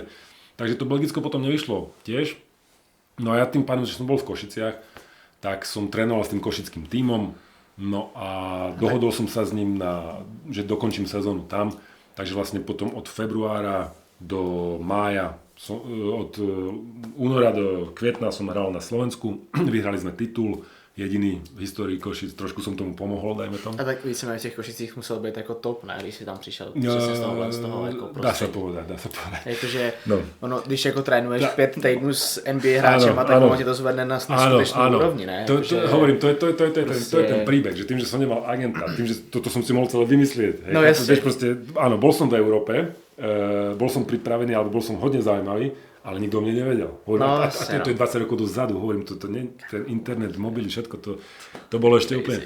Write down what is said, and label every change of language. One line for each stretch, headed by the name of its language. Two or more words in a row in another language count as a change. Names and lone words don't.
Slovak: Takže to Belgicko potom nevyšlo tiež. No a ja tým pádom, že som bol v Košiciach, tak som trénoval s tým košickým tímom, no a dohodol som sa s ním, že dokončím sezónu tam, takže vlastne potom od februára do mája, od února do kvietna som hral na Slovensku, vyhrali sme titul, jediný v histórii Košic, trošku som tomu pomohol, dajme tomu.
Czech: A tak víceméně v těch Košicích musel být jako top, ne, když jsi tam přišel přesně z toho jako prostředí.
Slovak: Dá se povedať.
Czech: Jakože ono, když jako trénuješ 5 týdnů s NBA hráčema, tak ono ti to zvedne na skutečnou úrovni, ne?
Slovak: Hovorím, to je ten príbeh, že tým, že som nemal agenta, tým, že toto som si mohol celé vymyslieť. No jasne. Áno, bol som v Európe, bol som pripravený, alebo bol som hodne zaujímavý, ale nikto o mne nevedel. Hovorím, a to je 20 rokov dozadu, hovorím, ten internet, mobily, všetko, to bolo ešte úplne.